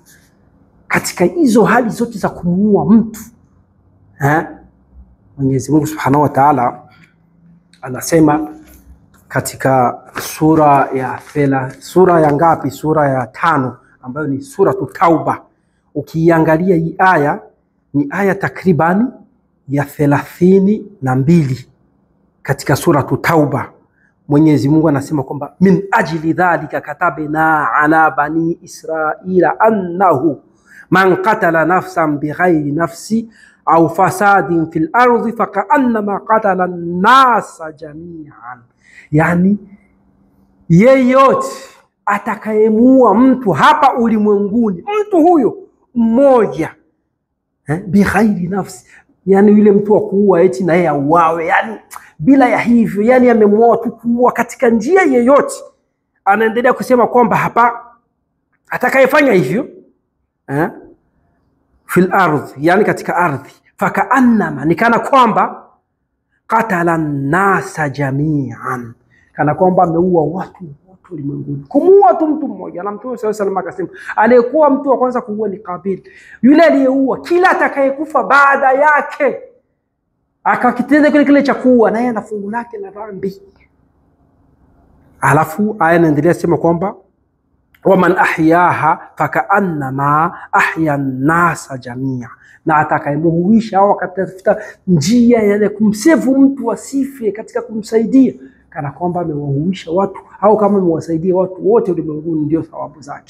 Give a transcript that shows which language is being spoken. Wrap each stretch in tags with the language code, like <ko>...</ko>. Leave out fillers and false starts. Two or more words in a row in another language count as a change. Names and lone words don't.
<sw>Katika hizo hali zote za kumuua mtu, Mwenyezi Mungu</sw> <ar>سبحانه وتعالى</ar> <sw>anasema katika sura ya ngapi? Sura ya 5, ambayo ni sura Tauba. Ukiangalia hii aya ni aya takribani ya 32 katika sura Tauba. Mwenyezi Mungu anasema kwamba</sw> <ar>من أجل ذلك كتبنا على بني إسرائيل أنه من قتل نفسا بغير نفس أو فساد في الأرض فكأنما قتل الناس جميعا.</ar> <sw>Yani yeyote atakayemuua mtu hapa ulimwenguni, mtu huyo mmoja,</sw> <ar>بغير نفس,</ar> <sw>yani yule mtu wa kuua eti na yeye auawe, yani bila ya hivyo, yani amemuua tu kuua katika njia yeyote. Anaendelea kusema kwamba hapa atakayefanya hivyo</sw> <ar>في الأرض,</ar> <sw>yani katika ardhi, fakaannama, nikana kwamba</sw> <ar>قتل الناس جميعا,</ar> <sw>kana kwamba ameua watu wote ulimwenguni. Kumuua tu mtu mmoja, na Mtume</sw> <ar>صلى الله عليه وسلم</ar> <sw>akasema aliyekuwa mtu wa kwanza kuua ni Kabil, yule aliyeua. Kila atakayekufa baada yake akakitenda kile cha kuua, naye ana fungu lake la dhambi. Alafu aya inaendelea sema kwamba</sw> <ar>ومن أحياها فكأنما أحيا الناس جميعا,</ar> <sw>na atakayemuhuisha au akatafuta njia ya kumsevu mtu asife katika kumsaidia, kana kwamba amewahuisha watu, au kama amewasaidia watu wote ulimwenguni, ndio thawabu zake.</sw>